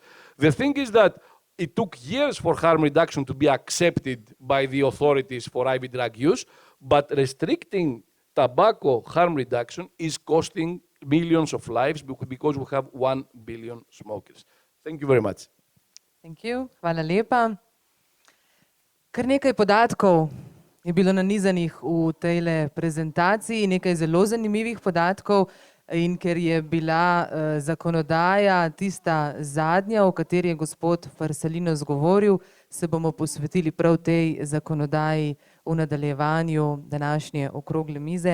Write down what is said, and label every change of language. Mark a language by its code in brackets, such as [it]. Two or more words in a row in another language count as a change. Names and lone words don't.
[en] The thing is that it took years for harm reduction to be accepted by the authorities for IV drug use, but restricting tobacco harm reduction is costing millions of lives because we have 1 billion smokers. Thank you very much. Thank you. [sl] Hvala lepa. Kar nekaj podatkov je bilo nanizanih v tejle prezentaciji, nekaj zelo zanimivih podatkov, in ker je bila zakonodaja tista zadnja, o kateri je gospod Farsalinos govoril, se bomo posvetili prav tej zakonodaji v nadaljevanju današnje okrogle mize.